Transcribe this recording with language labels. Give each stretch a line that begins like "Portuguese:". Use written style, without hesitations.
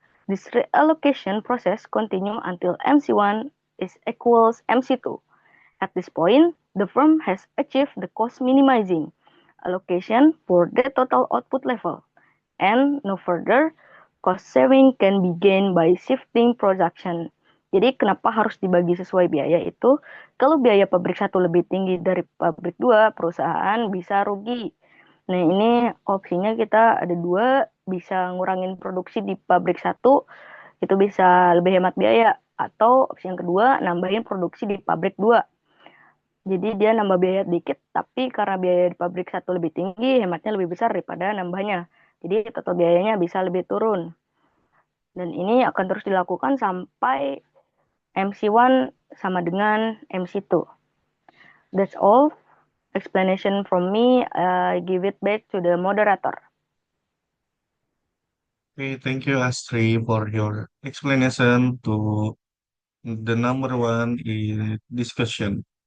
English: This reallocation process continues until MC1 is equals MC2. At this point, the firm has achieved the cost minimizing allocation for the total output level, and no further cost saving can be gained by shifting production.
Indonesian: Jadi kenapa harus dibagi sesuai biaya itu? Kalau biaya pabrik 1 lebih tinggi dari pabrik 2, perusahaan bisa rugi. Nah, ini opsinya kita ada 2, bisa ngurangin produksi di pabrik 1, itu bisa lebih hemat biaya. Atau opsi yang kedua, nambahin produksi di pabrik 2. Jadi dia nambah biaya dikit, tapi karena biaya di pabrik 1 lebih tinggi, hematnya lebih besar daripada nambahnya. Jadi total biayanya bisa lebih turun. Dan ini akan terus dilakukan sampai MC1 sama dengan MC2.
English: That's all explanation from me. I give it back to the moderator. Okay, thank you, Astrid, for your explanation to the number one in discussion.